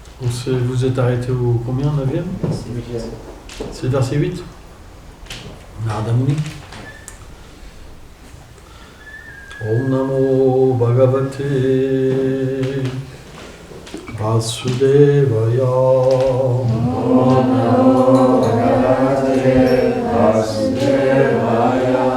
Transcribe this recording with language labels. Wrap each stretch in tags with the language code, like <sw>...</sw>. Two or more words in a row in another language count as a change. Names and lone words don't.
<fr>Vous êtes arrêté au combien, 9e? C'est le verset 8. Narada Muni.</fr> <sa>Om Namo Bhagavate Vasudevaya. Om Namo Bhagavate Vasudevaya.</sa>